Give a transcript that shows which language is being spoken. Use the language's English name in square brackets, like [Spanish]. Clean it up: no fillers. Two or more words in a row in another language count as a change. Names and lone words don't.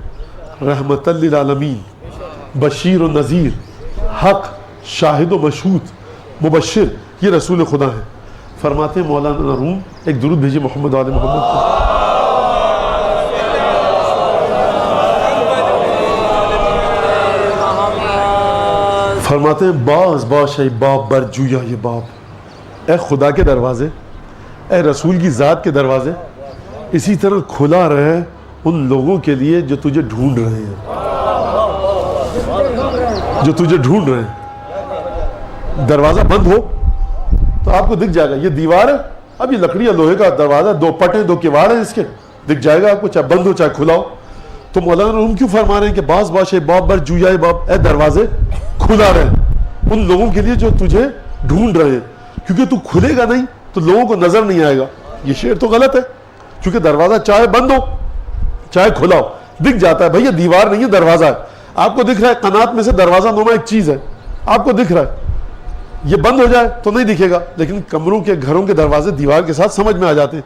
[Arabic] رحمت للعالمین، [Urdu] بشیر و نذیر، حق، شاہد و مشہود، مبشر، یہ رسول خدا ہے۔ فرماتے ہیں مولانا روم، ایک درود بھیجیے محمد آل محمد کو۔ فرماتے ہیں [Persian] باز باشی باب بر جویا [Urdu] یہ باب، اے خدا کے دروازے، اے رسول کی ذات کے دروازے اسی طرح کھلا رہے ان لوگوں کے لیے جو تجھے ڈھونڈ رہے ہیں، جو تجھے ڈھونڈ رہے ہیں۔ دروازہ بند ہو تو آپ کو دکھ جائے گا، یہ دیوار ہے، اب یہ لکڑی یا لوہے کا دروازہ، دو پٹیں دو کواڑ ہیں اس کے، دکھ جائے گا آپ کو، چاہے بند ہو چاہے کھلا ہو۔ تو مولانا روم کیوں فرما رہے ہیں کہ [Persian] باز باشے باب بر جویا باب، [Urdu] اے دروازے کھلا رہے ان لوگوں کے لیے جو تجھے ڈھونڈ رہے ہیں، کیونکہ تو کھلے گا نہیں تو لوگوں کو نظر نہیں آئے گا۔ یہ شعر تو غلط ہے، کیونکہ دروازہ چاہے بند ہو چاہے کھلا ہو دکھ جاتا ہے، بھئی یہ دیوار نہیں ہے دروازہ ہے، آپ کو دکھ رہا ہے قنات میں سے دروازہ نما ایک چیز ہے، آپ کو دکھ رہا ہے، یہ بند ہو جائے تو نہیں دکھے گا، لیکن کمروں کے گھروں کے دروازے دیوار کے ساتھ سمجھ میں آ جاتے ہیں۔